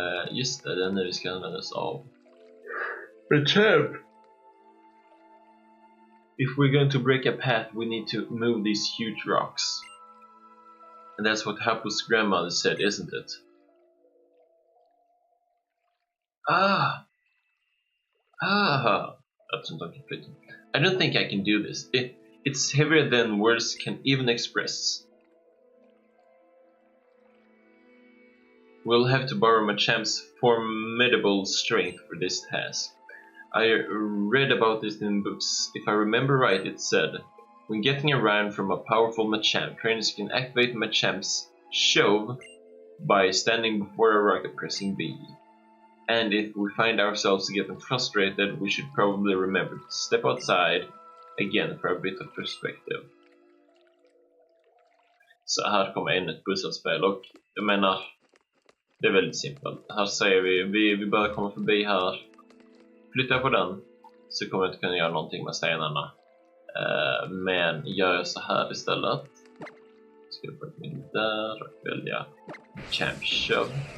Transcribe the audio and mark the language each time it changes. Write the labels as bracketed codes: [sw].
[sv] Just det, den nu vi ska använda oss av. [en] The champ! If we're going to break a path, we need to move these huge rocks. And that's what Hapu's grandmother said, isn't it? I don't think I can do this. It's heavier than words can even express. We'll have to borrow Machamp's formidable strength for this task. I read about this in books. If I remember right, it said, when getting around from a powerful Machamp, trainers can activate Machamp's shove by standing before a rock and pressing B. And if we find ourselves getting frustrated, we should probably remember to step outside again for a bit of perspective. [sv] Så här kommer ännu ett pusselspel och jag menar, det är väldigt simpelt. Här säger vi börjar komma förbi här. Flyttar på den så kommer jag inte kunna göra någonting med stenarna. Men gör jag så här istället. Ska jag putta in där och välja Champ Shove.